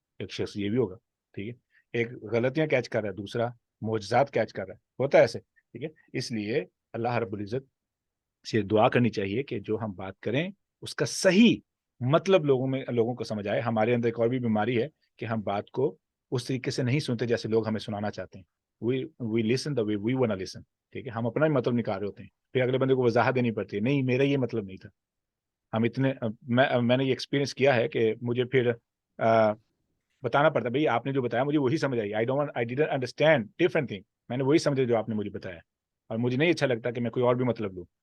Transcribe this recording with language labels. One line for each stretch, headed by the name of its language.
Urdu: ایک شخص یہ بھی ہوگا, ٹھیک ہے, ایک غلطیاں کیچ کر رہا ہے, دوسرا معجزات کیچ کر رہا ہے, ہوتا ہے ایسے, ٹھیک ہے. اس لیے اللہ رب العزت سے دعا کرنی چاہیے کہ جو ہم بات کریں اس کا صحیح مطلب لوگوں کو سمجھ آئے. ہمارے اندر ایک اور بھی بیماری ہے کہ ہم بات کو اس طریقے سے نہیں سنتے جیسے لوگ ہمیں سنانا چاہتے ہیں.
English: we listen the way we wanna listen,
Urdu: ٹھیک ہے. ہم اپنا ہی مطلب نکال رہے ہوتے ہیں, پھر اگلے بندے کو وضاحت دینی پڑتی ہے, نہیں میرا یہ مطلب نہیں تھا. ہم اتنے میں نے یہ ایکسپیرینس کیا ہے کہ مجھے پھر بتانا پڑتا, بھئی آپ نے جو بتایا مجھے وہی سمجھ آئی,
English: I didn't understand different thing,
Urdu: میں نے وہی سمجھا جو آپ نے مجھے بتایا, اور مجھے نہیں اچھا لگتا کہ میں کوئی اور بھی مطلب لوں.